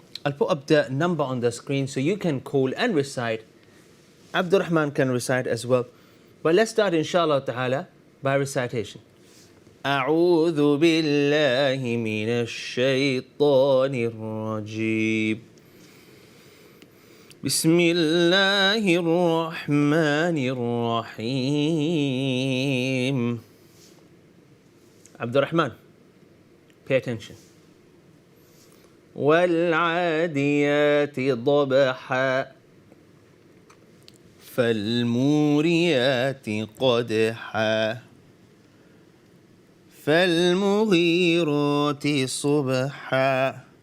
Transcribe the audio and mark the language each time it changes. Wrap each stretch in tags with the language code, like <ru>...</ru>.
<en>I'll put up the number on the screen so you can call and recite. Abdul Rahman can recite as well. But let's start inshallah ta'ala by recitation.</en> <ar>أعوذ بالله من الشيطان الرجيم. بسم الله الرحمن الرحيم.</ar> <en>Abdul Rahman, pay attention.</en> <ar>والعاديات ضبحا فالموريات قدحا فالمغيرات صبحا</ar>